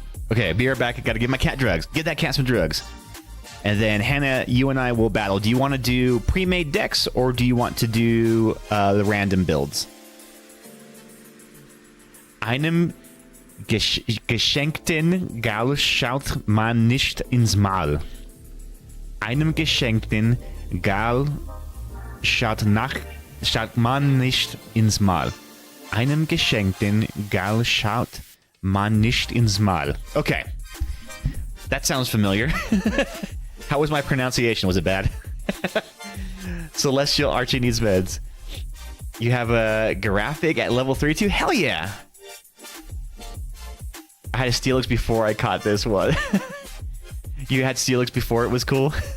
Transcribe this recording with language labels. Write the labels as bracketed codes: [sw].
[en] Okay, be right back. I gotta give my cat drugs. Give that cat some drugs. And then, Hannah, you and I will battle. Do you want to do pre-made decks, or do you want to do the random builds? [de] Einem geschenkten Gaul schaut man nicht ins Maul. Einem geschenkten Gaul schaut man nicht ins Maul. Einem geschenkten Gaul schaut man nicht ins Maul. [en] Okay. That sounds familiar. How was my pronunciation? Was it bad? Celestial Archie needs meds. You have a Graphic at level 32? Hell yeah! I had a Steelix before I caught this one. You had Steelix before it was cool?